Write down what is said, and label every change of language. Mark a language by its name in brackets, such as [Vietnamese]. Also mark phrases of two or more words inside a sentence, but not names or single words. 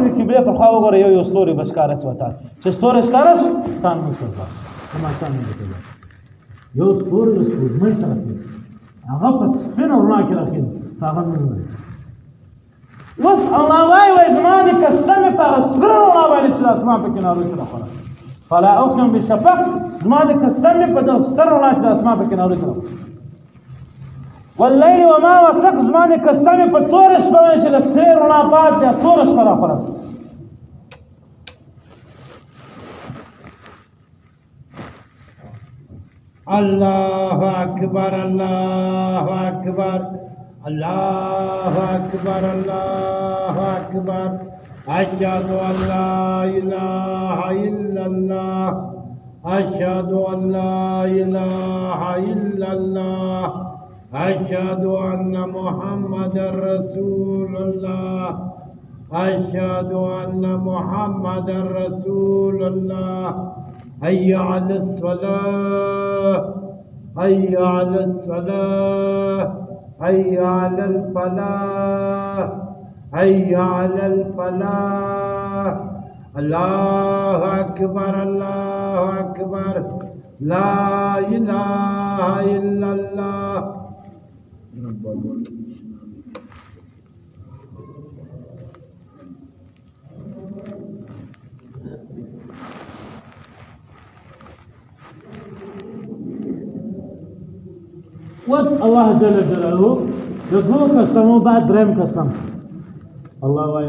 [Pashto] د قبلې پر خوا وګوره یو ستوری به ښکاره شي ورته چې ستوری ښکاره شو ستا لمونځ قضا شو د ماښام لمونځ قضا یو ستوری د سپوږمۍ سره کېږي هغه په سپینه رڼا کې راخېږي هغه لمونځ نه اوس الله وایي زما د قسمې په هغه سره رڼا باندې چې د اسمان په کنارو کې راخوره [Arabic] فلا اقسم بالشفق [Pashto] زما د قسمې په دغه سره رڼا چې د اسمان په کنارو کې راخوره [Arabic] واللیل وما وسق [Pashto] زما د قسمې په توره شپه باندې چې له سرې رڼا بعد بیا توره شپه راخوره شي [Arabic] الله اکبر الله اکبر الله اکبر الله اکبر اشهد ان لا اله الا الله اشهد ان لا اله الا الله اشهد ان محمد رسول الله اشهد ان محمد رسول الله حي على الصلاة حي على الصلاة حي على الفلاح حي على الفلاح الله أكبر الله أكبر لا إله إلا الله [Pashto] وس الله [Arabic] جل جلاله [Pashto] دغه قسمو بعد دریم قسم الله وايي